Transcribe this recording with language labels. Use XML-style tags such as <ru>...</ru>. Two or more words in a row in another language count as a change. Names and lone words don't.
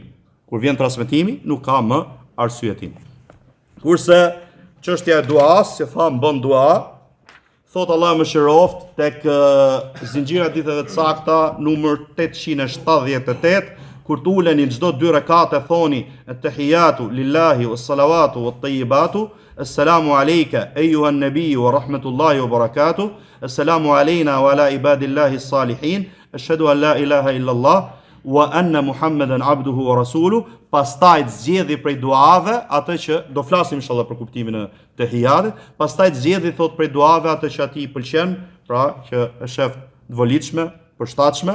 <sq>Kur vjen transmetimi nuk ka më arsyetim. Kurse çështja e duas, që tham bën dua, thot Allah më shiroft tek zinxhiri haditheve të sakta numër 878, kur të uleni çdo 2 rekate thoni</sq> <ar>التحيات لله والصلوات والطيبات، السلام عليك أيها النبي ورحمة الله وبركاته، السلام علينا وعلى عباد الله الصالحين، أشهد أن لا إله إلا الله وأن محمدا عبده ورسوله.</ar> <sq>Pastaj zgjedhi prej duave atë që do flasim inshallah për kuptimin e tahiyatit, pastaj zgjedhi thot prej duave atë që atij i pëlqen, pra që është shef të volitshme, përshtatshme.</sq>